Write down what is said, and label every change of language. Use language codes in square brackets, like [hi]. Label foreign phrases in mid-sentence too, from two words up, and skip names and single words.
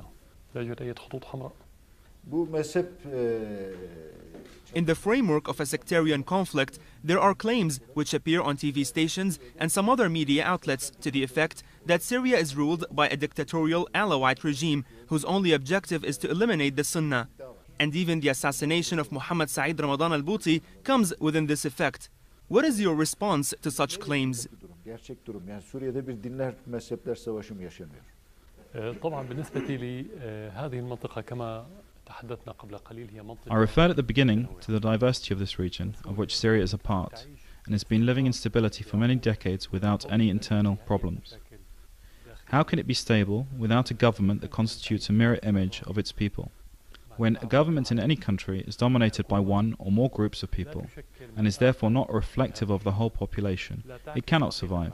[en] In the framework of a sectarian conflict, there are claims which appear on TV stations and some other media outlets to the effect that Syria is ruled by a dictatorial Alawite regime whose only objective is to eliminate the Sunnah. And even the assassination of Muhammad Said Ramadan al-Bouti comes within this effect. What is your response to such claims? [tr] Gerçek durum. Yani Suriye'de bir dinler mezhepler savaşı mı yaşanıyor? [ar] طبعا بالنسبة لي هذه المنطقة كما [en] I referred at the beginning to the diversity of this region, of which Syria is a part, and has been living in stability for many decades without any internal problems. How can it be stable without a government that constitutes a mirror image of its people? When a government in any country is dominated by one or more groups of people, and is therefore not reflective of the whole population, it cannot survive.